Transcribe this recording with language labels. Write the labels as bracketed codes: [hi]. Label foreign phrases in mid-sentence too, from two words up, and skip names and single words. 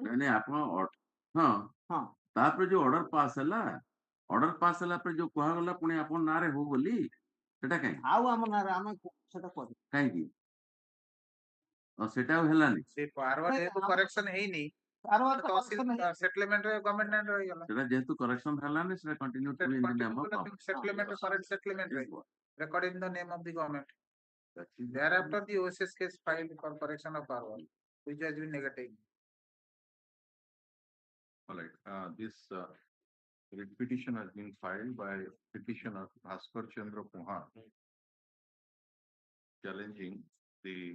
[or] ନାଇଁ ଆପଣ ହଁ ତାପରେ ଯୋଉ [en] order pass [or] ହେଲା ପରେ ଯୋଉ କୁହାଗଲା ପୁଣି ଆପଣ ନାଁରେ ହଉ ବୋଲି ସେଟା କାହିଁ ଆଉ ଆମ ନାଁରେ ଆମେ ସେଟା କରୁ କାହିଁକି ସେଟା ଆଉ ହେଲାନି ସେ କରେକ୍ସନ ହେଇନି ସେଟଲମେଣ୍ଟ ରେ ଗଭର୍ଣ୍ଣମେଣ୍ଟ ନାଁ ରହିଗଲା ସେଟା ଯେହେତୁ କରେକ୍ସନ ହେଲାନି ସେଟା [en] continue to in the name of settlement current settlement recorded in the name of the government. Thereafter the OSS case filed for correction of ROR which has been negative. All right, this writ petition has been filed by petitioner Bhaskar Chandra Puhan challenging the